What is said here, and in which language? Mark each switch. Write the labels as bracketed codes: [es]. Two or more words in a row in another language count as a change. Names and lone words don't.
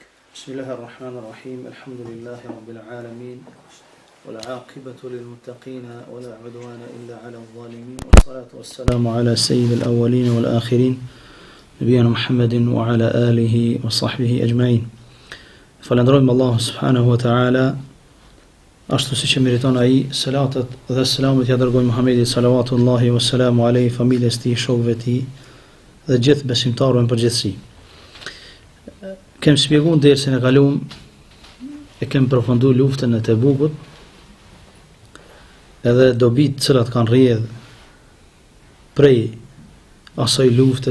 [ar] بسم الله الرحمن الرحيم الحمد لله رب العالمين والعاقبة للمتقين ولا عدوان إلا على الظالمين والصلاة والسلام على سيد الأولين والآخرين نبينا محمد وعلى آله وصحبه أجمعين فلندرهم الله سبحانه وتعالى [sq] ashtu siç e meriton ai salatat dhe selamut ja dërgoi Muhamedit [ar] صلوات الله وسلامه عليه, [sq] familjes tij, shokëve tij dhe gjithë besimtarëve në përgjithësi. Kem shpjeguar dersën e kaluam e kem përfunduar luftën e Tebukut, edhe dobit të cilat kanë rrjedh prej asaj lufte.